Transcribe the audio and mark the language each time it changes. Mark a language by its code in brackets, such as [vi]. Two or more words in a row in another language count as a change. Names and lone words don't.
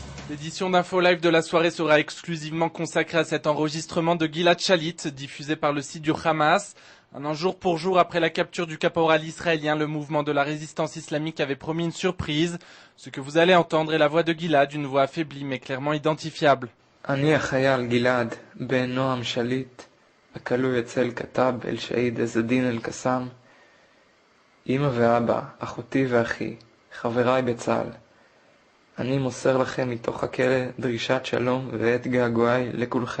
[fr] L'édition d'Info Live de la soirée sera exclusivement consacrée à cet enregistrement de Gilad Shalit, diffusé par le site du Hamas. Un an jour pour jour après la capture du caporal israélien, le mouvement de la résistance islamique avait promis une surprise. Ce que vous allez entendre est la voix de Gilad, une voix affaiblie mais clairement identifiable. [he] אני החייל גלעד בן נועם שליט, הכלוא אצל כתב אל שהיד עז-א-דין אל-קסאם. אמא ואבא, אחותי ואחי, חבריי בצה"ל. אני מוסר לכם מתוך הכלא דרישת שלום ואת געגועי לכולכם.